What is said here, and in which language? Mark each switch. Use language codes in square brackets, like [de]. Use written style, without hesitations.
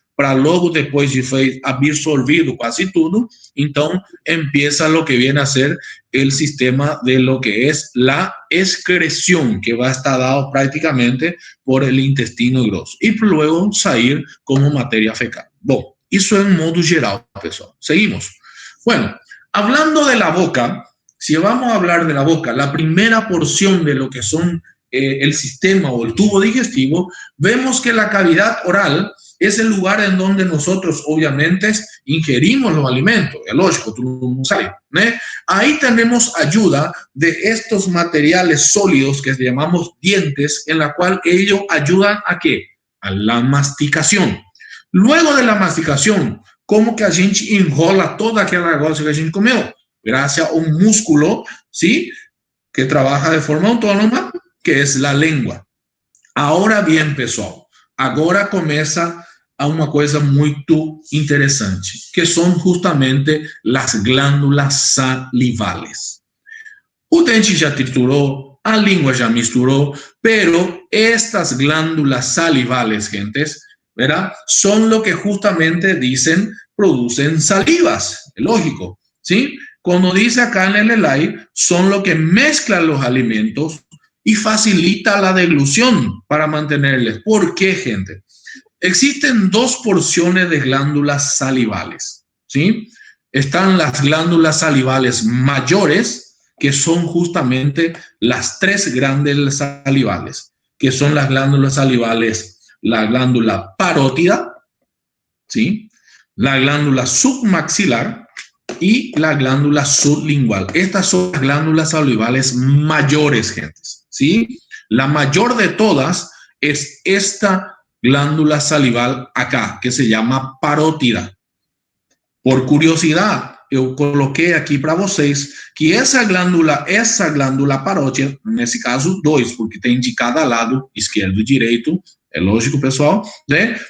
[pt] para logo depois de foi absorvido quase tudo, então [es] empieza lo que viene a ser el sistema de lo que es la excreción, que va a estar dado prácticamente por el intestino grosso, y luego salir como materia fecal. [pt] Bom, isso en modo geral, pessoal. [es] Seguimos. Bueno, hablando de la boca, si vamos a hablar de la boca, la primera porción de lo que son el sistema o el tubo digestivo, vemos que la cavidad oral es el lugar en donde nosotros obviamente ingerimos los alimentos, es lógico, tú no sabes, ¿no? Ahí tenemos ayuda de estos materiales sólidos que llamamos dientes, en la cual ellos ayudan a ¿qué? A la masticación. Luego de la masticación, ¿cómo [pt] que a gente enrola [es] toda aquella cosa que a gente comió? Gracias a un músculo, ¿sí? Que trabaja de forma autónoma, que es la lengua. Ahora bien, [pt] pessoal, agora começa a uma coisa muito interessante, que são justamente as glândulas salivales. O dente já triturou, a língua já misturou, pero estas glândulas salivales, gentes, ¿verdad? [es] Son lo que justamente dicen, producen salivas, es lógico, ¿sí? Cuando dice acá en el slide, son lo que mezclan los alimentos y facilita la deglución para mantenerles. ¿Por qué, gente? Existen dos porciones de glándulas salivales, ¿sí? Están las glándulas salivales mayores, que son justamente las tres grandes salivales, que son las glándulas salivales, la glándula parótida, ¿sí? La glándula submaxilar y la glándula sublingual. Estas son las glándulas salivales mayores, gente, ¿sí? La mayor de todas es esta glándula salival acá, que se llama parótida. [pt] Por curiosidad, eu coloquei aqui para vocês que essa glândula parótida, nesse caso, dois, porque tem de cada lado, esquerdo e direito, é lógico, pessoal, né?